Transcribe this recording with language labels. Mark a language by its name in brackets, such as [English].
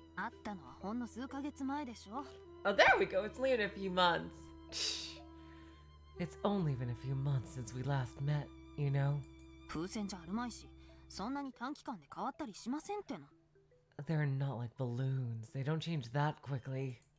[Japanese] 会ったのはほんの数ヶ月前でしょ。 [English] Oh, there we go. It's only been a few months. It's only been a few months since we last met, you know? [Japanese] 風船じゃあるまいし、そんなに短期間で変わったりしませんっての。 [English] They're not like balloons. They don't change that quickly.